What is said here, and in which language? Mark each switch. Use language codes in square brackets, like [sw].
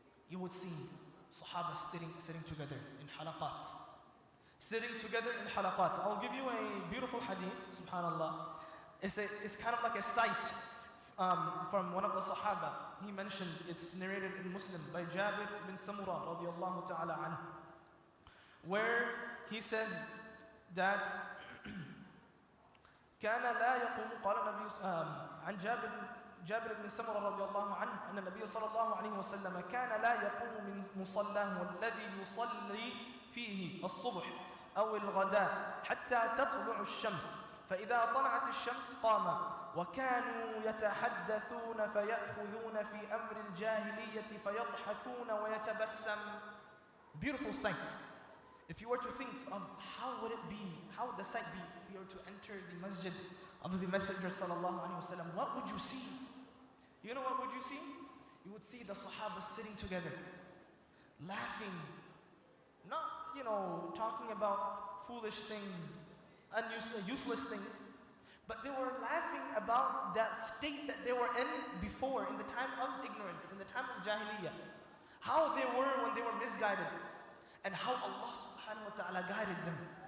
[en] You would see Sahaba sitting together in halaqat. Sitting together in halaqat. I'll give you a beautiful hadith, subhanallah. It's kind of like a sight from one of the Sahaba. He mentioned, it's narrated in Muslim by Jabir ibn Samura radiallahu ta'ala anhu, where he said that [ar] كان لا يقوم قال النبي عن جابر بن سمرة رضي الله عنه أن النبي صلى الله عليه وسلم كان لا يقوم من مصلاه الذي يصلي فيه الصبح أو الغداء حتى تطلع الشمس فإذا طلعت الشمس قام وكانوا يتحدثون فيأخذون في أمر الجاهلية فيضحكون ويتبسم. [en] Beautiful sight. If you were to think of how would the sight be if you were to enter the masjid of the Messenger sallallahu alaihi wasallam, what would you see? You know what would you see? You would see the Sahaba sitting together, laughing, not talking about foolish things, useless things, but they were laughing about that state that they were in before, in the time of ignorance, in the time of Jahiliyyah, how they were when they were misguided, and how Allah subhanahu wa ta'ala guided them.